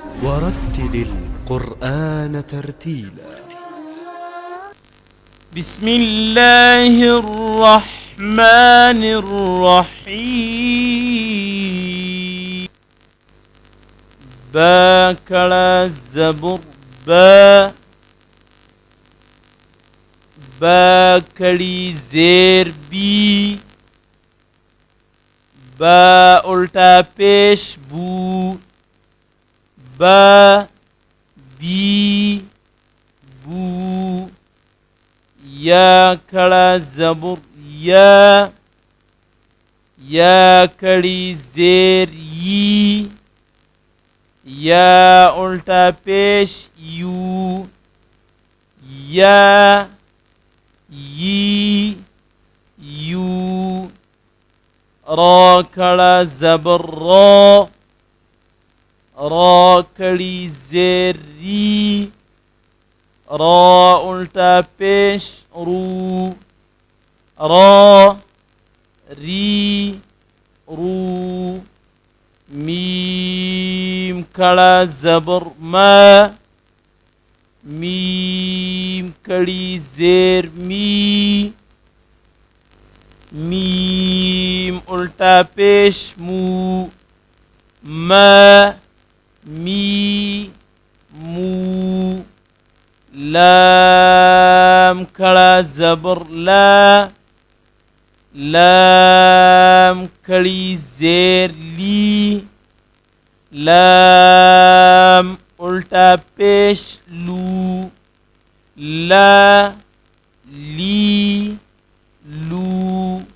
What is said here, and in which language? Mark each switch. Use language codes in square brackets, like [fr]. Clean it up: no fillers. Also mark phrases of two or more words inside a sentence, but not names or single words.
[ar] ورتل القرآن ترتيلا. بسم الله الرحمن الرحيم. [ur] با کڑا زبر با، با کڑی زیر بی، با الٹا پیش بو، با بی بو. یا کھڑا زبر یا، یا کڑی زیر یی، یا الٹا پیش یو، یا یی یو. را کھڑا زبر را، را کڑی زیر ری، را الٹا پیش رو، را ری رو. میم کھڑا زبر ما، میم کڑی زیر می، میم الٹا پیش مو، ما می مو. لام کھڑا زبر لا، لام کھڑی زیر لی، لام الٹا پیش لو، لا لی لو.